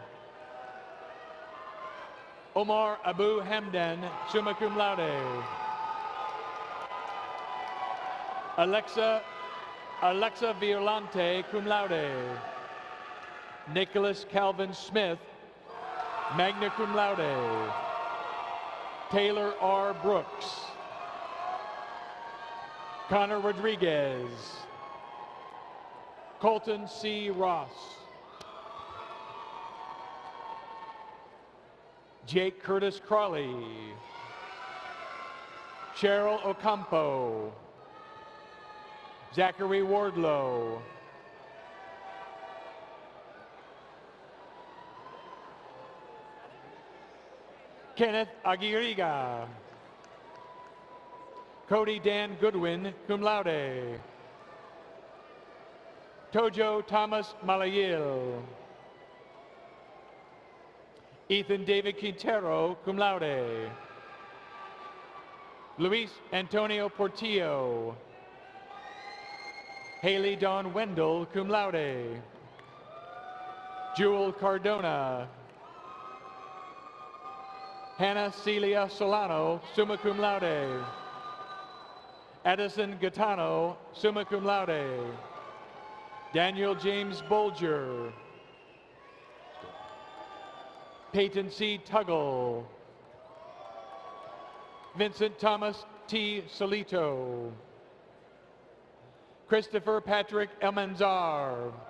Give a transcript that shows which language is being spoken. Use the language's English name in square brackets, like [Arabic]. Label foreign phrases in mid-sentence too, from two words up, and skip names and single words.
[English] Omar Abu Hamdan, [Latin] summa cum laude. [English] Alexa Violante, [Latin] cum laude. [English] Nicholas Calvin Smith, [Latin] magna cum laude. [English] Taylor R. Brooks. Connor Rodriguez. Colton C. Ross. Jake Curtis Crawley. Cheryl Ocampo. Zachary Wardlow. Kenneth Aguirre. Cody Dan Goodwin, [Latin] cum laude. [English] Tojo Thomas Malayil. Ethan David Quintero, [Latin] cum laude. [English] Luis Antonio Portillo. Haley Dawn Wendell, [Latin] cum laude. [English] Jewel Cardona. Hannah Celia Solano, [Latin] summa cum laude. [English] Addison Gaetano, [Latin] summa cum laude. [English] Daniel James Bolger. Peyton C. Tuggle. Vincent Thomas T. Solito. Christopher Patrick Elmanzar.